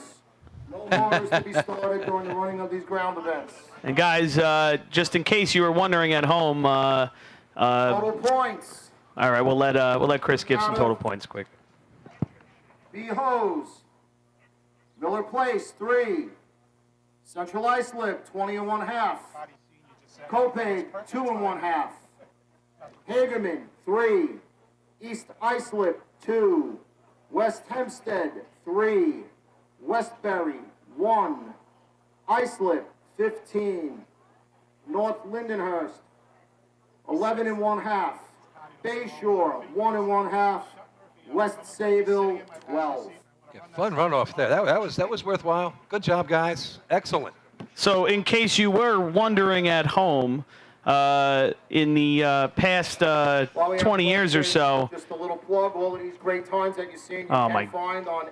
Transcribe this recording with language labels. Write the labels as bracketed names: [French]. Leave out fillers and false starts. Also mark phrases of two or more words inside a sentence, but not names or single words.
[English] No motors to be started during the running of these ground events. And guys, just in case you were wondering at home, Total points. all right, we'll let Chris give some total points quick. B. Hose. Miller Place, 3. Central Islip, 20.5. Copaig, 2.5. Hagerman, 3. East Islip, 2. West Hempstead, 3. Westbury, 1. Islip, 15. North Lindenhurst, 11.5. Bayshore, 1.5. West Sayville, 12. Fun runoff there. That was worthwhile. Good job, guys. Excellent. So, in case you were wondering at home, in the past 20 years or so. Just a little plug, all of these great times that you've seen, you Oh, can my- find on